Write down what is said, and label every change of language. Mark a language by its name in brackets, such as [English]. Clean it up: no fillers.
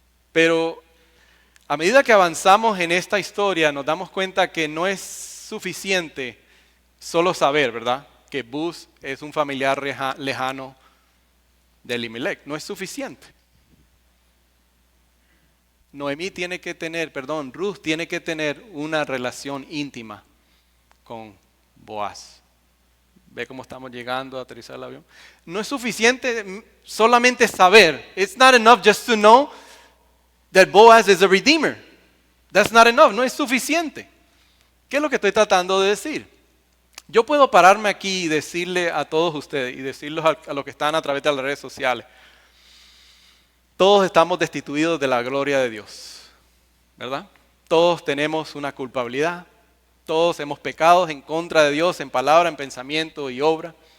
[Spanish] Pero a medida que avanzamos en esta historia, nos damos cuenta que no es suficiente solo saber, ¿verdad?, que Buz es un familiar lejano de Elimelech. No es suficiente. Ruth tiene que tener una relación íntima con Boaz. ¿Ve cómo estamos llegando a aterrizar el avión? No es suficiente solamente saber. [English] It's not enough just to know that Boaz is a redeemer. That's not enough. [Spanish] No es suficiente. ¿Qué es lo que estoy tratando de decir? Yo puedo pararme aquí y decirle a todos ustedes y decirles a los que están a través de las redes sociales, todos estamos destituidos de la gloria de Dios, ¿verdad? Todos tenemos una culpabilidad, todos hemos pecado en contra de Dios en palabra, en pensamiento y obra.